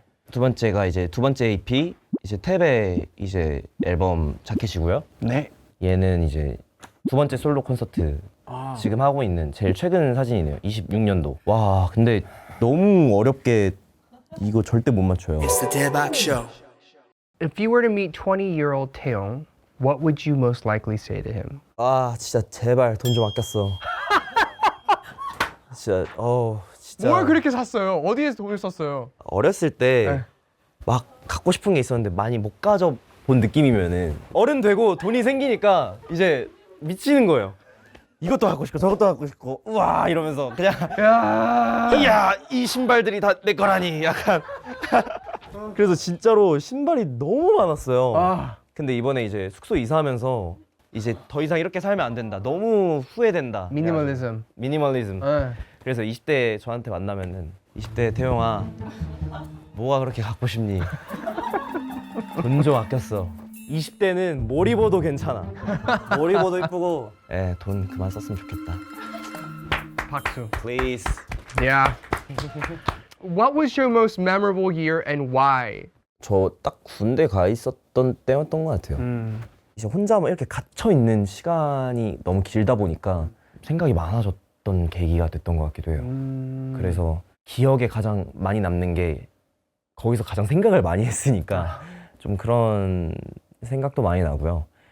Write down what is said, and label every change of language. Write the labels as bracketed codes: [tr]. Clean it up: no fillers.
[ko] 두 번째가 이제 두 번째 EP 이제 탭의 이제 앨범 자켓이고요. 네. 얘는 이제 두 번째 솔로 콘서트 지금 하고 있는 제일 최근 사진이네요. 26년도. 와 근데 너무 어렵게 이거 절대 못 맞춰요. [en] It's the Daebak Show. If you were to meet 20-year-old Taeyong, what would you most likely say to him? [ko] 진짜 제발 돈 좀 아꼈어. 진짜 진짜 뭘 그렇게 샀어요? 어디에서 돈을 썼어요? 어렸을 때 막 갖고 싶은 게 있었는데 많이 못 가져 본 느낌이면은 어른 되고 돈이 생기니까 이제 미치는 거예요. 이것도 갖고 싶고 저것도 갖고 싶고 우와 이러면서 그냥 이야 이 신발들이 다 내 거라니 약간 그래서 진짜로 신발이 너무 많았어요. 근데 이번에 이제 숙소 이사하면서 이제 더 이상 이렇게 살면 안 된다. 너무 후회된다. 미니멀리즘. 미니멀리즘. 그래서 20대 저한테 만나면은 20대 태용아 뭐가 그렇게 갖고 싶니? 돈 좀 아꼈어. 20대는 뭘 입어도 괜찮아. 뭘 입어도 이쁘고 돈 그만 썼으면 좋겠다. 박수. [en] Please. Yeah. What was your most memorable year and why? [ko] 저 딱 군대 가 있었던 때였던 것 같아요. 이제 혼자 이렇게 갇혀 있는 시간이 너무 길다 보니까 생각이 많아졌던 계기가 됐던 것 같기도 해요. 그래서 기억에 가장 많이 남는 게 거기서 가장 생각을 많이 했으니까 좀 그런 생각도 많이 나고요.